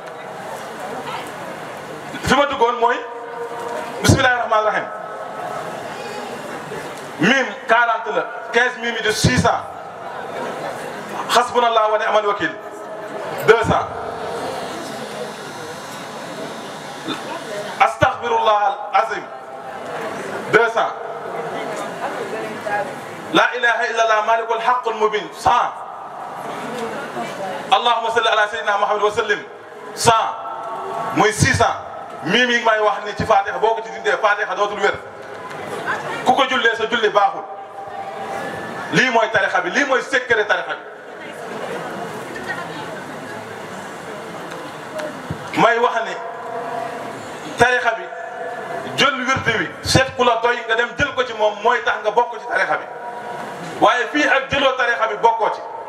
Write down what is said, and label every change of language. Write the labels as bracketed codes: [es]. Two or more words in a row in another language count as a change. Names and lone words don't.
[wo] fi ma duggoon mooy [ar] بسم الله الرحمن الرحيم [wo] mim 40 la 15 mim yi de 600 [ar] حسبنا الله ونعم الوكيل 200 أستغفر الله العظيم 200 لا إله إلا الله الملك الحق المبين 100 اللهم صل على سيدنا محمد وسلم [wo] 100 muy 600 mii mi may wax ni ci fatiha boo ko ci dindee fatiha dootul wér ku ko jullee sa julli baaxul lii mooy tarixa bi lii mooy secret tarixa bi may wax ni tarixa bi jël wirde wi seet ku la doy nga dem jël ko ci moom moom mooy tax nga bokk ci tarixa bi waaye fii ak jëloo tarixa bi bokkoo ci